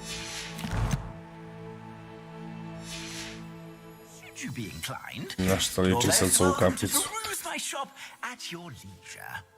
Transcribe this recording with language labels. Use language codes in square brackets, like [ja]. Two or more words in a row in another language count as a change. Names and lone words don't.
[en] Should you be inclined, [sr] Na što liči sad sa ovu kapicu. [en] peruse my shop at your leisure.